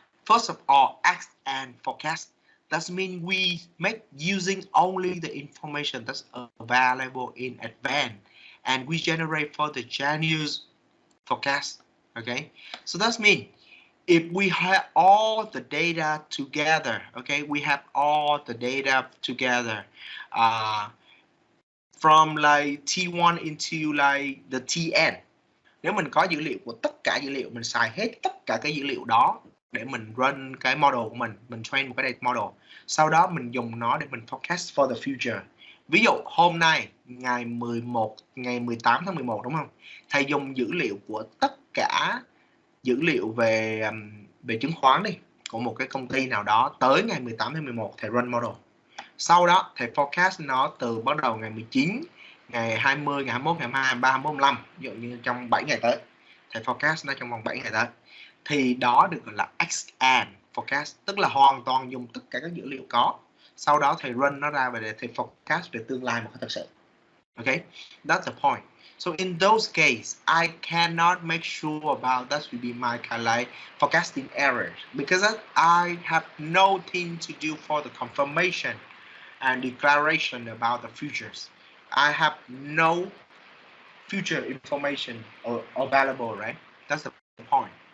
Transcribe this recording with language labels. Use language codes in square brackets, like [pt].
[en] First of all, ask and forecast. That means we make using only the information that's available in advance, and we generate for the Janus forecast. Okay, so that means if we have all the data together, okay, we have all the data together from like T1 into like the TN. [vi] Nếu mình có dữ liệu của tất cả dữ liệu, mình xài hết tất cả cái dữ liệu đó để mình run cái model của mình train một cái data model. Sau đó mình dùng nó để mình forecast for the future. Ví dụ hôm nay ngày 18 tháng 11 đúng không? Thầy dùng dữ liệu của tất cả dữ liệu về chứng khoán đi, của một cái công ty nào đó tới ngày 18 tháng 11 thầy run model. Sau đó thầy forecast nó từ bắt đầu ngày 19, ngày 20, ngày 21, ngày 22, 23, 24, 25, ví dụ như trong 7 ngày tới. Thầy forecast nó trong vòng 7 ngày tới. Thì đó được gọi là X-and forecast, tức là hoàn toàn dùng tất cả các dữ liệu có. Sau đó thầy run nó ra để thầy forecast về tương lai một cách thật sự. [en] Okay, that's the point. So in those cases, I cannot make sure about that will be my kind of like forecasting errors because I have nothing to do for the confirmation and declaration about the futures. I have no future information available, right? That's the point.